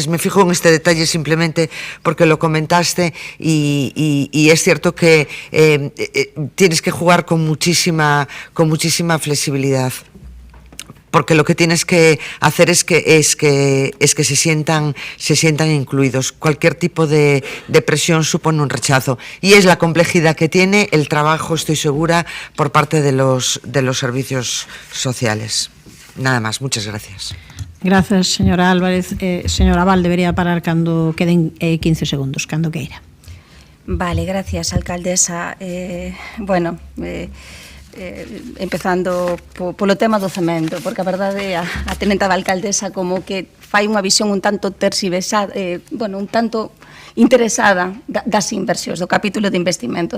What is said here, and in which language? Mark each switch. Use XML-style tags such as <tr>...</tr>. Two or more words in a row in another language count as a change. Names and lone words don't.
<es>Me fijo en este detalle simplemente porque lo comentaste y es cierto que tienes que jugar con muchísima flexibilidad, porque lo que tienes que hacer es que se sientan incluidos. Cualquier tipo de presión supone un rechazo, y es la complejidad que tiene el trabajo, estoy segura, por parte de los servicios sociales. Nada más, muchas gracias. Gracias, señora Álvarez. Señora Val,</es> <gl>debería parar cando queden 15 segundos, cando queira.</gl> <es>Vale, gracias, alcaldesa.</es> <gl>Empezando polo tema do cemento, porque a verdade a tenenta da alcaldesa como que fai unha visión un tanto terxiversada, un tanto interesada das inversións, do capítulo de investimentos.</gl>